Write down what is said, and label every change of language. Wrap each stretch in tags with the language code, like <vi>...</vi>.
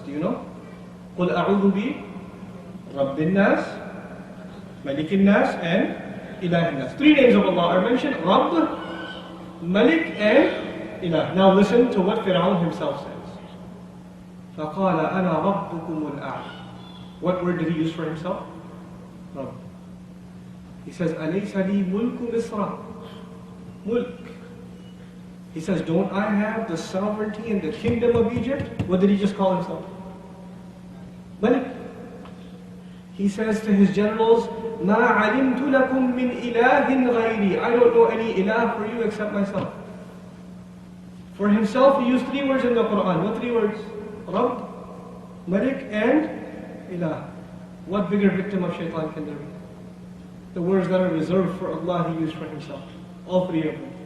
<en>Do you know?</en> <ar>قُلْ أَعُوذُ بِي رَبِّ النَّاسِ مَلِكِ النَّاسِ and إِلَهِ النَّاسِ.</ar> <en>Three names of Allah are mentioned: Rabb, Malik and Ilah. Now listen to what Fir'aun himself says.</en> <ar>فَقَالَ أَنَا رَبُّكُمُ الْأَعْلَى.</ar> <en>What word did he use for himself? Rabb.</en> <ar>He says, أَلَيْسَ لِي مُلْكُ مِصْرَ.</ar> <en>Mulk. He says, don't I have the sovereignty and the kingdom of Egypt? What did he just call himself? Malik. He says to his generals,</en> <ar>مَا عَلِمْتُ لَكُم مِّنْ إِلَهٍ غَيْرِي.</ar> <en>I don't know any ilah for you except myself. For himself, he used 3 words in the Quran. What 3 words? Rabb, Malik, and Ilah. What bigger victim of shaitan can there be? The words that are reserved for Allah, he used for himself. All 3 of them.</en>